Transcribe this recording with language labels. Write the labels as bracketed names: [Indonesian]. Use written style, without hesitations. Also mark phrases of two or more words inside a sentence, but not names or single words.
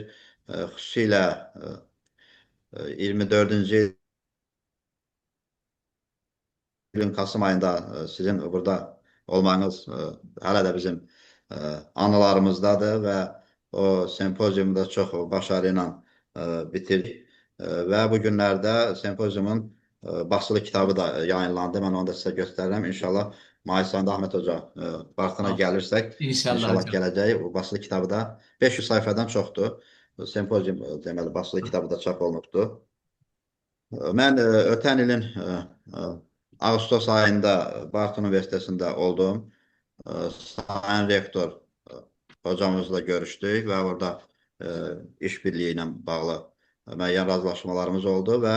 [Azerbaijani] Xüsusilə 24-cü ilin Kasım ayında sizin burada olmanız hələ də bizim anılarımızdadır və o sempoziumda çox başarı ilə bitirdik. Və bu günlərdə sempoziumun basılı kitabı da yayınlandı. Mən onu da sizə göstərirəm. İnşallah Mayıs ayında Ahmet Hoca vaxtına Tamam. gəlirsək, İnşallah inşallah hocam. gələcək. O basılı kitabı da 500 sayfadan çoxdur. Sempozium deməli basılı kitabı da çap olunubdur. Mən ötən ilin Ağustos ayında Bartu Üniversitesində oldum. Sayın rektor hocamızla görüşdük və orada işbirliyi ilə bağlı müəyyən razılaşmalarımız oldu və